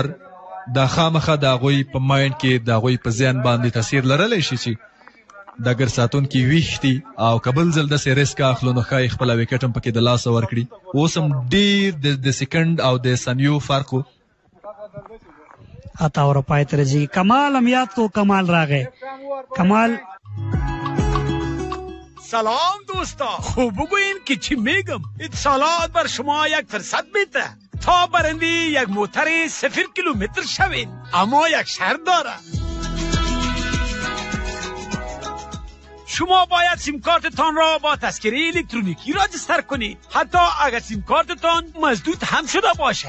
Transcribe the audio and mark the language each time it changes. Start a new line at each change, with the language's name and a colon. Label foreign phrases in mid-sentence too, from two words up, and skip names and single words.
Pashto: دا خامخا د هغوی په مایند کې د هغوی په ذهن باندې تاثیر لرلی شي چې ډګر ساتونکي ویښ دي او که بل ځل داسې ریسک اخلو نو ښایي خپله وکټ هم پکې د لاسه ورکړي. اوس هم ډېر د سیکنډ او د ثانیو فرق و. اتا اور پای ته رسېږي. کمال هم یاد کو. کمال راغی. کمال
Persian: سلام دوستا، خوب بگوین که چی میگم. اتصالات بر شما یک فرصت میده تا برنده یک موتر 0 کیلومتر شوید، اما یک شرط داره. شما باید سیم کارتتان را با تذکره الکترونیکی راجستر کنید، حتی اگر سیم کارتتان مسدود هم شده باشه.